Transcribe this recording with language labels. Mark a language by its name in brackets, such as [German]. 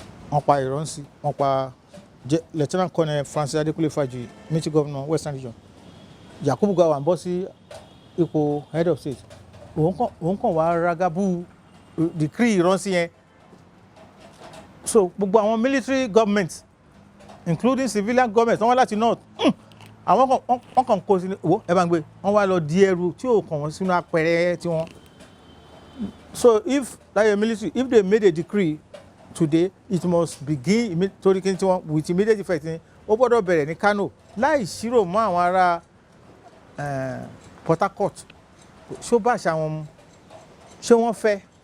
[Yoruba] Wọ́n pa Ironsi, wọ́n pa Lieutenant Colonel Francis Adekunle Fajuyi, Military Governor Western Region. Yakubu Gowon bọ́ sí ipò [English] head of state. [Yoruba] Òun kàn wá ragabu decree Ironsi yẹn. [English] So [Yoruba] gbogbo àwọn [English] military government including civilian government [Yoruba] wọ́n wá láti [English] north. [Yoruba] Àwọn kàn kó sí ní owó ẹ bá ń gbé wọ́n wá lọ di ẹrù tí ò kàn wọ́n sínú apẹ̀rẹ̀ tí wọ́n. [English] So if like a military, if they made a decree today, it must begin with immediate effect. [Yoruba] Ó gbọ́dọ̀ bẹ̀rẹ̀ ní Kano láì ṣírò mọ́ àwọn ará Port Harcourt. Ṣó bá àṣà wọn mu? Ṣé wọ́n fẹ́?